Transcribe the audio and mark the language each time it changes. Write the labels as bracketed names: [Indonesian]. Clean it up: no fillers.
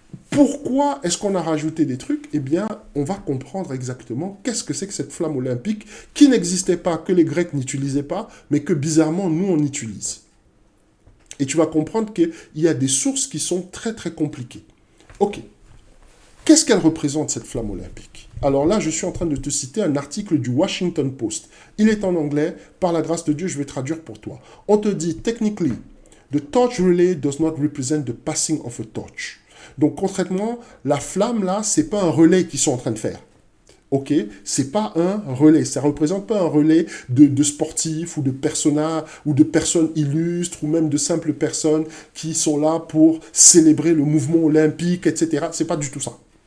[French] Pourquoi est-ce qu'on a rajouté des trucs? Eh bien, on va comprendre exactement qu'est-ce que c'est que cette flamme olympique qui n'existait pas, que les Grecs n'utilisaient pas, mais que bizarrement, nous, on utilise. Et tu vas comprendre qu'il y a des sources qui sont très, très compliquées. Ok. Qu'est-ce qu'elle représente, cette flamme olympique? Alors là, je suis en train de te citer un article du Washington Post. Il est en anglais. Par la grâce de Dieu, je vais traduire pour toi. On te dit, [English] technically, the torch relay does not represent the passing of a torch. [French] Donc, concrètement, la flamme, là, c'est pas un relais qu'ils sont en train de faire. Ok? C'est pas un relais. Ça représente pas un relais de sportifs ou de personnages ou de personnes illustres ou même de simples personnes qui sont là pour célébrer le mouvement olympique, etc. C'est pas du tout ça.